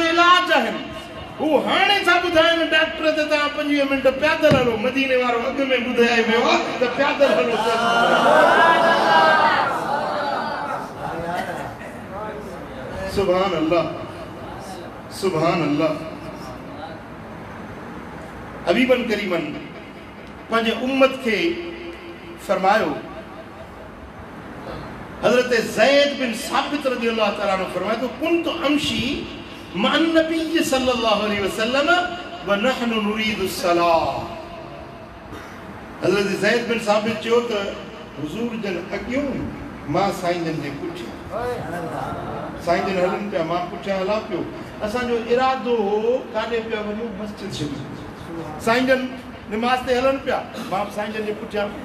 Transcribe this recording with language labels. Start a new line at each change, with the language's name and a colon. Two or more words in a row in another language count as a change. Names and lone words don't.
Sindhi: इलाज आहिनि वो हाणे छा ॿुधाइनि डॉक्टर त तव्हां 25 मिंट पैदल हलो मदीने वारो अॻ में ॿुधाए वियो आहे त पैदल हलो
Arabic: سبحان الله سبحان الله حبيبا كريما
Sindhi: पंहिंजे उम्मत खे फरमायो हज़रत ज़ैद बिन साबित
Arabic: رضي الله تعالى عنه
Sindhi: फरमाए तो
Arabic: كنت أمشي مع النبي صلى الله عليه وسلم ونحن نريد الصلاة
Sindhi: हज़रत ज़ैद बिन साबित चयो त हुजूर जन अॻियों मां साईं जन जे पुठियां साईं जन हलन पिया मां पुठियां हलां पियो असांजो इरादो हो काॾे पिया वञूं मस्जिद शरीफ़ साईं जन निमाज़ ते हलन पिया मां साईं जन जे पुठियां